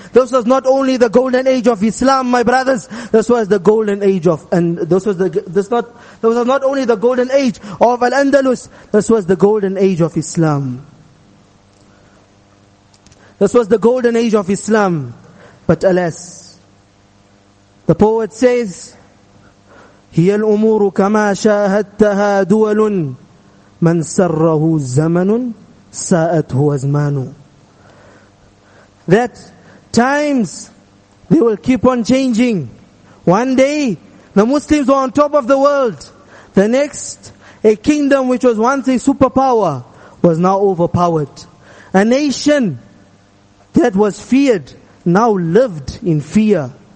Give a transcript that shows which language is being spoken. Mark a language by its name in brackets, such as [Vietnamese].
[English] This was not only the golden age of Islam, my brothers. This was the golden age of, and this was not only the golden age of Al-Andalus. This was the golden age of Islam. This was the golden age of Islam. But alas, the poet says, [Arabic] هي الأمور كما شاهدتها دول من سره الزمن ساءته أزمانه. [English] That times, they will keep on changing. One day, the Muslims were on top of the world. The next, a kingdom which was once a superpower was now overpowered. A nation that was feared, now lived in fear.